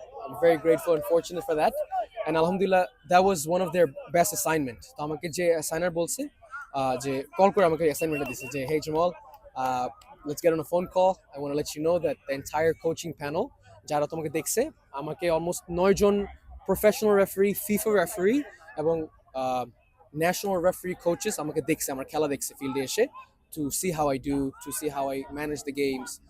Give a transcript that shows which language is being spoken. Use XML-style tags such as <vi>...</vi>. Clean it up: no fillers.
<en>I'm very grateful and fortunate for that. And alhamdulillah, that was one of their best assignment.</en> <bn>তো আমাকে যে অ্যাসাইনার বলছে, যে call করে আমাকে অ্যাসাইনমেন্টটা দিছে যে,</bn> <en>hey Jamal, let's get on a phone call. I want to let you know that the entire coaching panel,</en> <bn>যারা তোমাকে দেখছে, আমাকে অলমোস্ট 9 জন প্রফেশনাল রেফারি, ফিফা রেফারি এবং ন্যাশনাল রেফারি কোচেস আমাকে দেখছে, আমার খেলা দেখছে ফিল্ডে এসে,</bn> <en>to see how I do, to see how I manage the games.</en>